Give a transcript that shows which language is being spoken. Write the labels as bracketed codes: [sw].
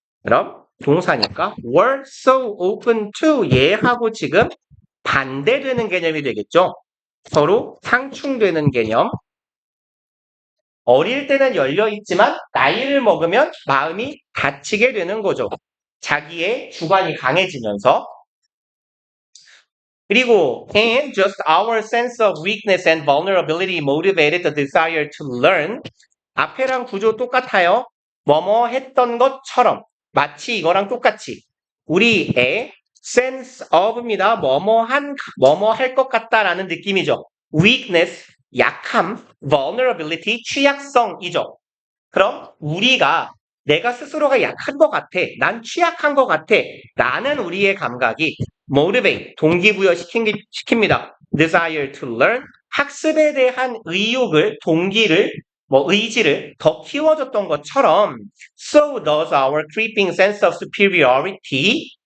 [ko] 그럼 동사니까 were so open to 얘하고 지금 반대되는 개념이 되겠죠. 서로 상충되는 개념. 어릴 때는 열려있지만 나이를 먹으면 마음이 닫히게 되는 거죠. 자기의 주관이 강해지면서. [en] 그리고 and just our sense of weakness and vulnerability motivated the desire to learn. [ko] 앞에랑 구조 똑같아요. 뭐뭐 했던 것처럼 마치 이거랑 똑같이 우리의 sense of입니다. 뭐뭐 할 것 같다라는 느낌이죠. weakness, 약함, vulnerability, 취약성이죠. 그럼 우리가 내가 스스로가 약한 것 같아. 난 취약한 것 같아. 라는 우리의 감각이 motivate, 동기부여시킵니다. desire to learn, 학습에 대한 의욕을, 동기를, 의지를 더 키워줬던 것처럼 [en] so does our creeping sense of superiority.